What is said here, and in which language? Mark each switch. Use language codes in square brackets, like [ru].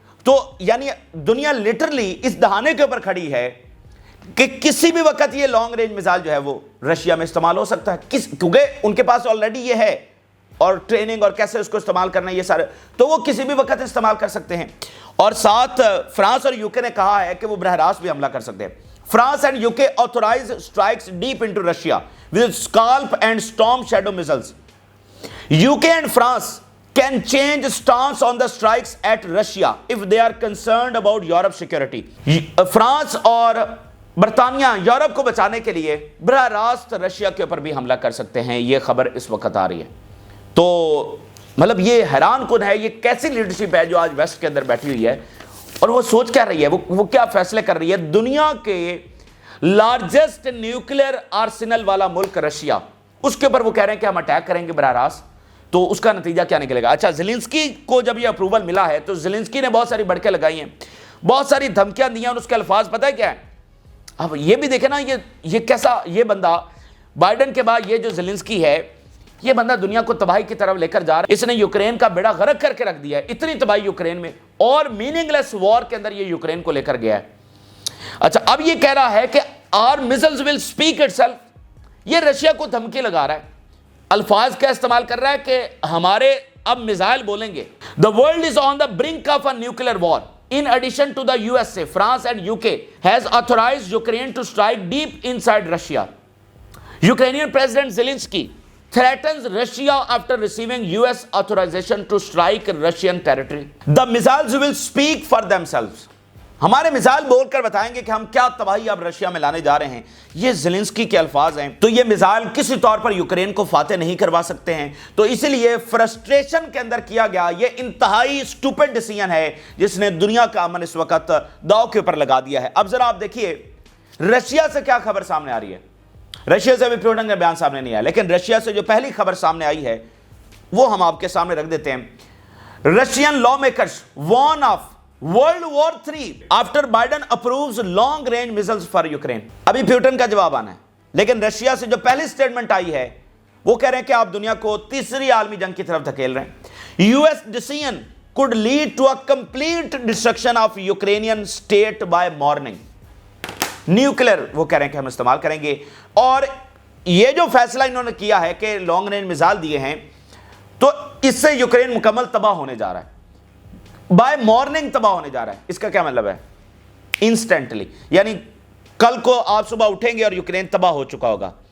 [ur] تو یعنی دنیا لٹرلی اس دہانے کے اوپر کھڑی ہے کہ کسی بھی وقت یہ لانگ رینج میزائل جو ہے وہ رشیا میں استعمال ہو سکتا ہے, کیونکہ ان کے پاس آلریڈی یہ ہے, اور ٹریننگ اور کیسے اس کو استعمال کرنا یہ سارے, تو وہ کسی بھی وقت استعمال کر سکتے ہیں. اور ساتھ فرانس اور یوکے نے کہا ہے کہ وہ براہ راست بھی حملہ کر سکتے ہیں. [en] France and UK authorize strikes deep into Russia with Scalp and Storm Shadow missiles. UK and France can change stance on the strikes at Russia if they are concerned about Europe's security. [ur] France اور برطانیہ Europe کو بچانے کے لیے براہ راست Russia کے اوپر بھی حملہ کر سکتے ہیں. یہ خبر اس وقت آ رہی ہے. تو مطلب یہ حیران کن ہے, یہ کیسی لیڈرشپ ہے جو آج ویسٹ کے اندر بیٹھی ہوئی ہے, اور وہ سوچ کیا رہی ہے, وہ کیا فیصلے کر رہی ہے. دنیا کے لارجسٹ نیوکلیر آرسنل والا ملک رشیا, اس کے اوپر وہ کہہ رہے ہیں کہ ہم اٹیک کریں گے براہ راست. تو اس کا نتیجہ کیا نکلے گا؟ اچھا, زیلنسکی کو جب یہ اپروول ملا ہے تو زیلنسکی نے بہت ساری بڑکیں لگائی ہیں, بہت ساری دھمکیاں دی ہیں, اور اس کے الفاظ پتہ ہے کیا ہے؟ اب یہ بھی دیکھیں نا, یہ کیسا, یہ بندہ بائیڈن کے بعد یہ جو زیلنسکی ہے, یہ بندہ دنیا کو تباہی کی طرف لے کر جا رہا ہے. اس نے یوکرین کا بیڑا غرق کر کے رکھ دیا ہے, اتنی تباہی یوکرین میں, اور میننگ لیس وار کے اندر یہ یوکرین کو لے کر گیا ہے. اچھا, اب یہ کہہ رہا ہے کہ [en] our missiles will speak itself. [ur] یہ رشیا کو دھمکی لگا رہا ہے, الفاظ کا استعمال کر رہا ہے کہ ہمارے اب میزائل بولیں گے. [en] The world is on the brink of a nuclear war. In addition to the USA, France and UK has authorized Ukraine to strike deep inside Russia. Ukrainian President Zelensky threatens Russia after receiving US authorization to strike Russian territory. The missiles will speak for themselves. [ur] ہمارے missile بول کر بتائیں گے کہ ہم کیا تباہی اب رشیا میں لانے جا رہے ہیں. یہ زیلنسکی کے الفاظ ہیں. تو یہ میزائل کسی طور پر یوکرین کو فاتح نہیں کروا سکتے ہیں. تو اسی لیے فرسٹریشن کے اندر کیا گیا یہ انتہائی سٹوپڈ ڈیسیژن ہے جس نے دنیا کا امن اس وقت داؤ کے اوپر لگا دیا ہے. اب ذرا آپ دیکھیے رشیا سے کیا خبر سامنے آ رہی ہے. رشیا سے ابھی پیوٹن کا بیان سامنے نہیں آیا, لیکن رشیا سے جو پہلی خبر سامنے آئی ہے وہ ہم آپ کے سامنے رکھ دیتے ہیں. [en] Russian law makers Warren of World War III after Biden approves long range missiles for Ukraine. [ur] ابھی پیوٹن کا جواب آنا ہے, لیکن رشیا سے جو پہلی سٹیٹمنٹ آئی ہے وہ کہہ رہے ہیں کہ آپ دنیا کو تیسری عالمی جنگ کی طرف دھکیل رہے ہیں. [en] US decision could lead to a complete destruction of Ukrainian state by morning. [ur] Nuclear وہ کہہ رہے ہیں کہ ہم استعمال کریں گے, اور یہ جو فیصلہ انہوں نے کیا ہے کہ لانگ رینج میزائل دیے ہیں تو اس سے یوکرین مکمل تباہ ہونے جا رہا ہے, بائی مارننگ تباہ ہونے جا رہا ہے. اس کا کیا مطلب ہے؟ انسٹنٹلی, یعنی کل کو آپ صبح اٹھیں گے اور یوکرین تباہ ہو چکا ہوگا.